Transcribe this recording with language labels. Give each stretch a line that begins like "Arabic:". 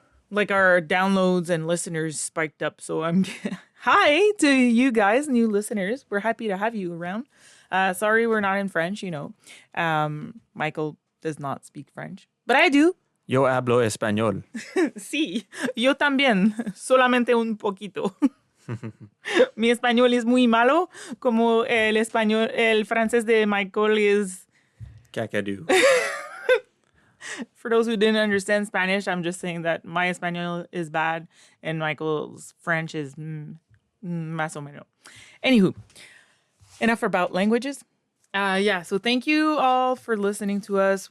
English: Like our downloads and listeners spiked up. So I'm hi to you guys, new listeners. We're happy to have you around. Sorry, we're not in French, you know. Michael does not speak French, but I do.
Spanish: Yo hablo español. Sí, yo también, solamente un poquito. Mi español es muy malo, como el francés de Michael
English: is... Kakadu. For those who didn't understand Spanish, I'm just saying that my español is bad and Michael's French is
Spanish: más o menos.
English: Anywho, enough about languages. So thank you all for listening to us.